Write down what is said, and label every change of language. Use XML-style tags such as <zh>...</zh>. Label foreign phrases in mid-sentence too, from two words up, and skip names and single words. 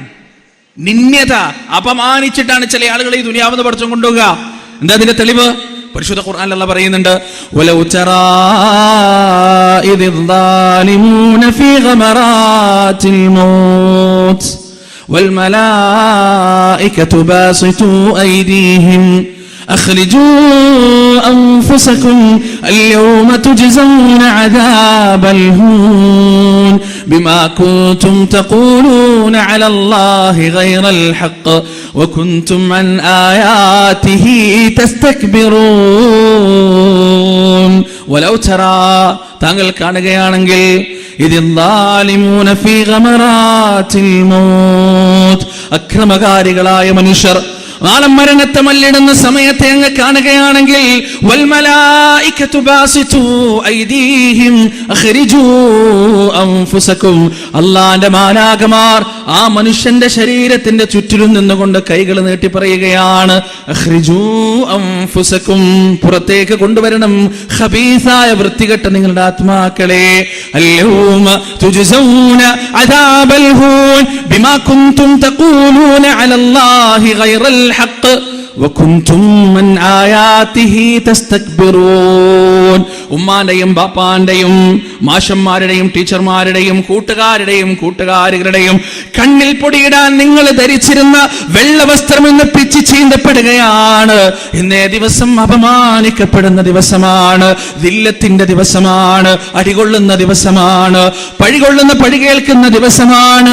<ml>നിന്യത, അപമാനിച്ചിട്ടാണ് ചില ആളുകളെ ഈ ദുനിയാവെന്ന് പഠിച്ചും കൊണ്ടുപോകുക. എന്താ അതിന്റെ തെളിവ്? പരിശുദ്ധ ഖുർആനിൽ അല്ലാഹു പറയുന്നുണ്ട്,</ml> <ar>ولو ترى إذ الظالمون في غمرات الموت والملائكة باسطو أيديهم أخرجوا أنفسكم اليوم تجزون عذاب الهون بما كنتم تقولون على الله غير الحق وكنتم عن آياته تستكبرون ولو ترى</ar> <ml>താങ്കൾ കാണുകയാണെങ്കിൽ</ml> <ar>إذ الظالمون في غمرات الموت,</ar> <ml>അക്രമകാരികളായ മനുഷ്യർ നാളെ മരണത്തെ മല്ലിടുന്ന സമയത്തെ അങ്ങ് കാണുകയാണെങ്കിൽ</ml> <ar>والملائكة باسطو أيديهم أخرجوا أنفسكم,</ar> <ml>അല്ലാഹുവിന്റെ മാലാഖമാർ ആ മനുഷ്യന്റെ ശരീരത്തിന്റെ ചുറ്റിലും നിന്നുകൊണ്ട് കൈകൾ നീട്ടി പറയുകയാണ്,</ml> <ar>أخرجوا أنفسكم,</ar> <ml>പുറത്തേക്ക് കൊണ്ടുവരണം ഖബീസായ വൃത്തികെട്ട നിങ്ങളുടെ ആത്മാക്കളെ.</ml> <ar>اليوم تجزون عذاب الهون بما كنتم تقولون على الله غير الحق وكنتم من آياته تستكبرون.</ar> <ml>ഉമ്മാന്റെയും ബാപ്പാന്റെയും മാഷന്മാരുടെയും ടീച്ചർമാരുടെയും കൂട്ടുകാരുടെയും കണ്ണിൽ പൊടിയിടാൻ നിങ്ങൾ ധരിച്ചിരുന്ന വെള്ളവസ്ത്രം ഇന്ന് പിച്ചി ചീന്തപ്പെടുകയാണ്. ഇന്നേ ദിവസം അപമാനിക്കപ്പെടുന്ന ദിവസമാണ്, ദില്ലത്തിന്റെ ദിവസമാണ്, അടികൊള്ളുന്ന ദിവസമാണ്, പഴി കേൾക്കുന്ന ദിവസമാണ്.</ml>